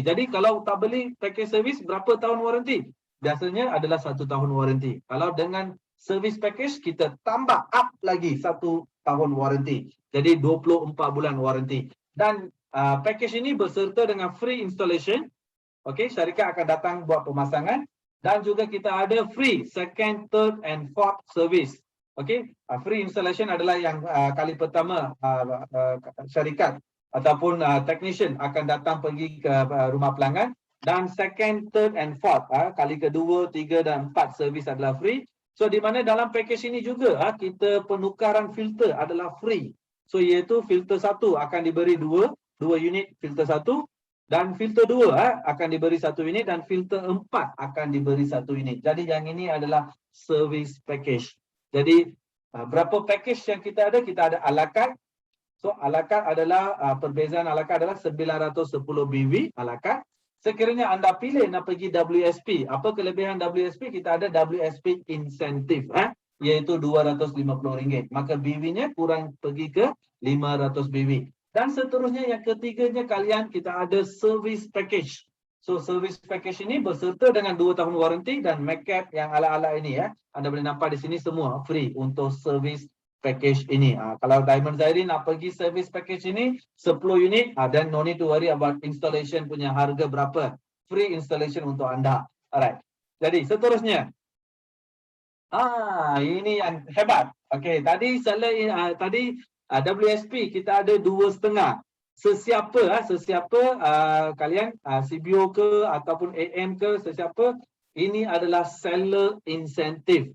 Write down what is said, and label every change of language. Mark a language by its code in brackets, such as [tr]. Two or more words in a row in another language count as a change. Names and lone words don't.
[ms] Jadi kalau tak beli package service berapa tahun warranty? Biasanya adalah 1 tahun warranty. Kalau dengan service package kita tambah up lagi 1 tahun warranty. Jadi 24 bulan warranty. Dan package ini berserta dengan [en] free installation. [ms] Okey, syarikat akan datang buat pemasangan dan juga kita ada [en] free second, third and fourth service. [ms] Okey, [en] free installation [ms] adalah yang kali pertama syarikat ataupun technician akan datang pergi ke rumah pelanggan. Dan [en] second, third and fourth [ms] kali kedua, 3 dan 4 servis adalah free. So di mana dalam package ini juga kita penukaran filter adalah free. So iaitu filter 1 akan diberi 2 unit filter 1 dan filter 2 akan diberi 1 unit dan filter 4 akan diberi 1 unit. Jadi yang ini adalah service package. Jadi berapa package yang kita ada? Kita ada a la carte. So a la carte adalah perbezaan a la carte adalah 910 BV a la carte. Sekiranya anda pilih nak pergi WSP, apa kelebihan WSP? Kita ada WSP insentif iaitu RM250. Maka BV-nya kurang pergi ke 500 BV. Dan seterusnya yang ketiganya kalian kita ada service package. So service package ini berserta dengan 2 tahun warranty dan MACAP yang ala-ala ini Anda boleh nampak di sini semua free untuk service package ini. Kalau Diamond Zairi nak pergi service package ini 10 unit dan [en] no need to worry about installation [ms] punya harga berapa. [en] Free installation [ms] untuk anda. Alright. Jadi seterusnya. Ini yang hebat. Okey, tadi WSP kita ada 2,5. Sesiapa kalian CBO ke ataupun AM ke sesiapa ini adalah [en] seller incentive.